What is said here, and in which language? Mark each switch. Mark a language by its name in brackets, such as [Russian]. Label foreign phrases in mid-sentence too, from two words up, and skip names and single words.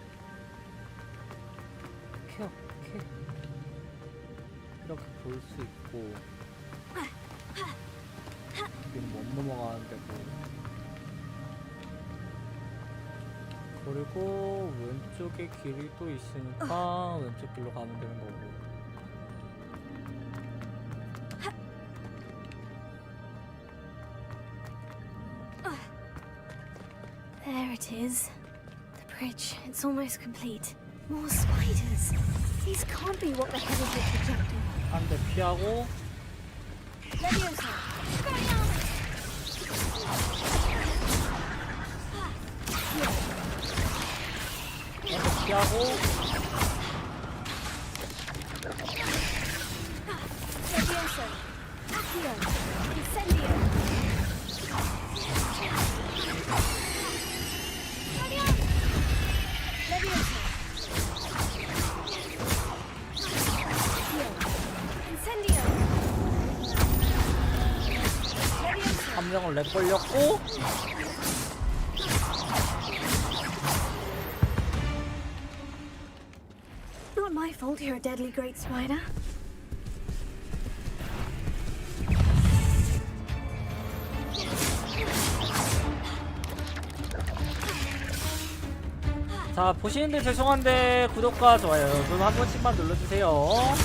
[Korean] 오케이, 오케이. 이렇게 볼 수 있고. 여기는 못 넘어가는 데고. 그리고 왼쪽에 길이 또 있으니까 왼쪽 길로 가면 되는 거고. [English] There it is. The bridge. It's almost complete. More spiders. These can't be what the headers were projecting. [Korean] 한 대 피하고. Leviosa. 한 대 피하고. Leviosa. Accio. Incendio. 한 명을 렉 걸렸고. [English] Not my fault you're a deadly great spider. [Korean] 자, 보시는데 죄송한데 구독과 좋아요 좀 한 번씩만 눌러주세요.